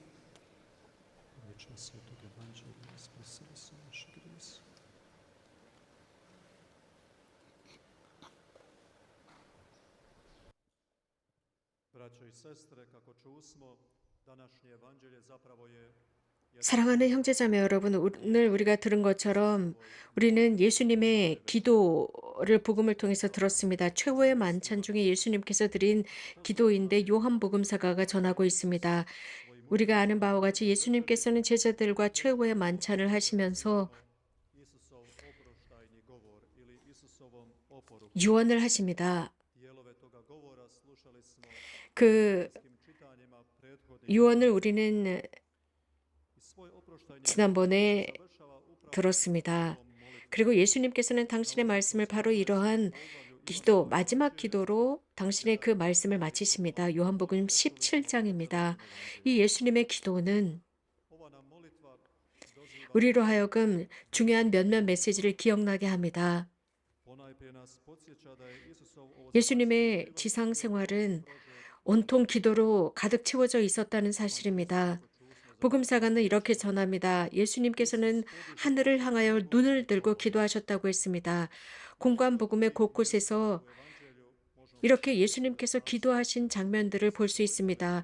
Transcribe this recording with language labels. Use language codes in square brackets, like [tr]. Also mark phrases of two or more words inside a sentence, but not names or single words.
[hr] Braćo i sestre, kako čusmo, današnje evanđelje zapravo je [ko] 사랑하는 형제자매 여러분, 오늘 우리가 들은 것처럼 우리는 예수님의 기도를 복음을 통해서 들었습니다. 최후의 만찬 중에 예수님께서 드린 기도인데 요한복음사가가 전하고 있습니다. 우리가 아는 바와 같이 예수님께서는 제자들과 최후의 만찬을 하시면서 [hr] Isusov oproštajni govor ili Isusovom oporukom. [ko] 유언을 하십니다. [hr] Dijelove toga govora slušali smo [ko] 그 [hr] u čitanjima prethodnih [ko] 유언을 우리는 [hr] i svoj oproštajni [ko] 지난번에 [hr] završava upravo [ko] 들었습니다. 그리고 예수님께서는 당신의 말씀을 바로 이러한 기도, 마지막 기도로 당신의 그 말씀을 마치십니다. 요한복음 17장입니다. 이 예수님의 기도는 [hr] ova nam molitva doziva [ko] 우리로 하여금 중요한 몇몇 메시지를 기억나게 합니다. [hr] ponajprije nas podsjeća da je Isusov [ko] 예수님의 지상 생활은 온통 기도로 가득 채워져 있었다는 사실입니다. 복음사가는 이렇게 전합니다. 예수님께서는 하늘을 향하여 눈을 들고 기도하셨다고 했습니다. 공관복음의 곳곳에서 이렇게 예수님께서 기도하신 장면들을 볼 수 있습니다.